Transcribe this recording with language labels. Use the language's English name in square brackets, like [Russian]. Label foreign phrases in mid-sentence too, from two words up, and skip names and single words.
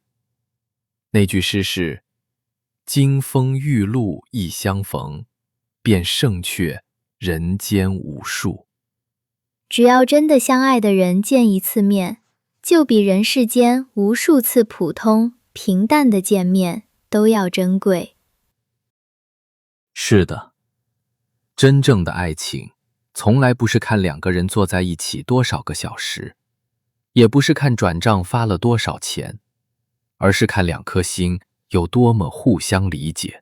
[Chinese] 那句詩是：金風玉露一相逢，便勝卻人間無數。只要真的相愛的人見一次面，就比人世間無數次普通平淡的見面都要珍貴。是的，真正的愛情從來不是看2個人坐在一起多少個小時，也不是看轉賬發了多少錢，而是看2顆心有多麼互相理解。